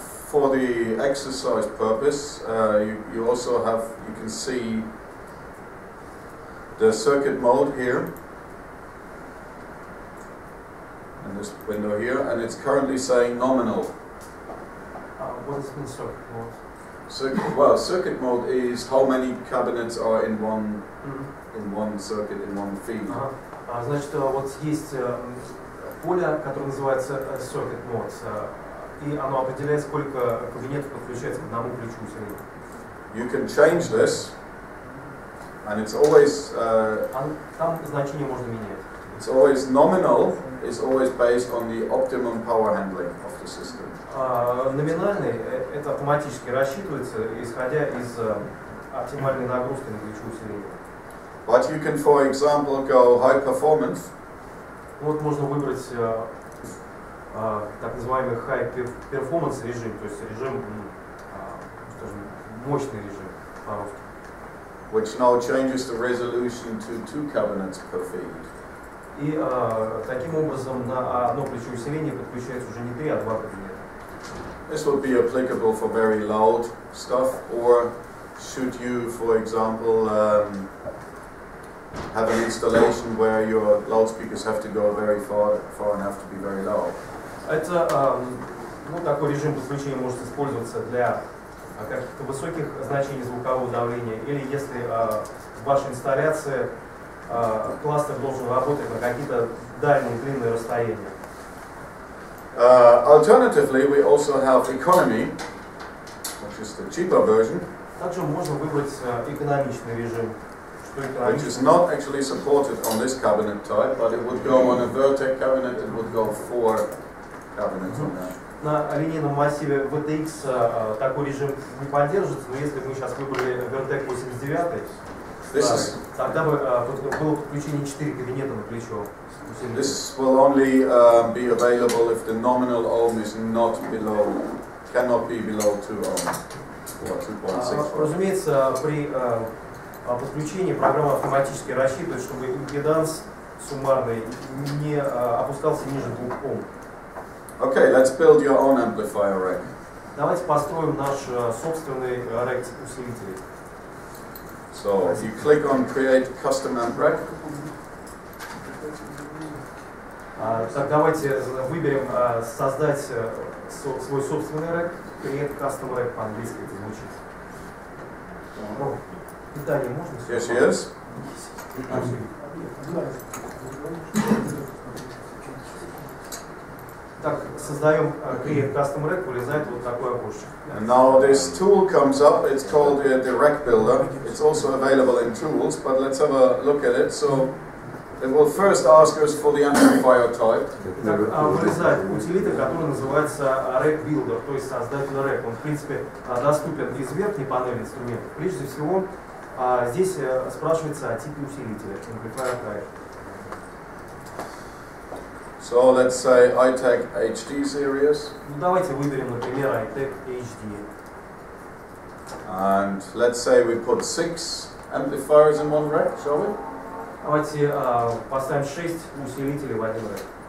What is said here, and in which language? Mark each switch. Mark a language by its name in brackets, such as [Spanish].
[English] For the exercise purpose, you also have, you can see the circuit mode here, in this window here, and it's currently saying nominal. What does it mean, circuit mode? Circuit mode is how many cabinets are in one circuit, in one feed. [Russian] Значит, вот есть поле, которое называется circuit mode, и оно определяет, сколько кабинетов подключается к одному ключу усиления. [English] You can change this, and it's always [Russian] там значение можно менять. [English] it's always nominal is always based on the optimum power handling of the system. [Russian] Номинальный это автоматически рассчитывается, исходя из оптимальной нагрузки на ключу усиления. [English] But you can, for example, go high performance. [Russian] Вот можно выбрать так называемый [English] high performance [Russian] режим, то есть режим скажем, мощный режим по-русски. [English] Which now changes the resolution to 2 cabinets per feed. [Russian] И таким образом на одно плечо усиления подключается уже не 3, а 2 кабинета. [English] This would be applicable for very loud stuff, or should you, for example, have an installation where your loudspeakers have to go very far and have to be very loud. [Russian] Это, такой режим подключения может использоваться для каких-то высоких значений звукового давления, или если в вашей инсталляции кластер должен работать на какие-то дальние, длинные расстояния. [English] Alternatively, we also have economy, which is the cheaper version. [Russian] Также можно выбрать экономичный режим. [English] Which is not actually supported on this cabinet type, but it would go on a Vertec cabinet, it would go 4 cabinets on that. [Russian] На линейном массиве VTX такой режим не поддерживается, но если бы мы сейчас выбрали Vertec 89, тогда бы было подключение 4 кабинета на плечо. [English] This will only be available if the nominal ohm is not below, cannot be below 2 ohm or 2.6. [Russian] Разумеется, при подключении программа автоматически рассчитывает, чтобы импеданс суммарный не опускался ниже 2 Ом. [English] Okay, let's build your own amplifier rack. [Russian] Давайте построим наш собственный рэк усилителей. [English] So you click on Create Custom Amp Rack. [Russian] Так, давайте выберем создать свой собственный рэк. [English] Create Custom Rack [Russian] по-английски это звучит. Питание можно? [English] Yes, yes. [Russian] Так, создаем [English] Create Custom Rack, [Russian] вылезает вот такой окошко. [English] And now this tool comes up, it's called the Rack Builder. It's also available in tools, but let's have a look at it. So it will first ask us for the amplifier type. [Russian] Так, вылезает утилита, который называется Rack Builder, то есть создатель рэк. Он, в принципе, доступен из верхней панели инструментов. Прежде всего, здесь спрашивается о типе усилителя, [English] amplifier type. So let's say iTech HD series. [Russian] Давайте выберем, например, iTech HD. [English] And let's say we put 6 amplifiers in one rack, shall we? [Russian] Давайте поставим 6 усилителей в один рэк.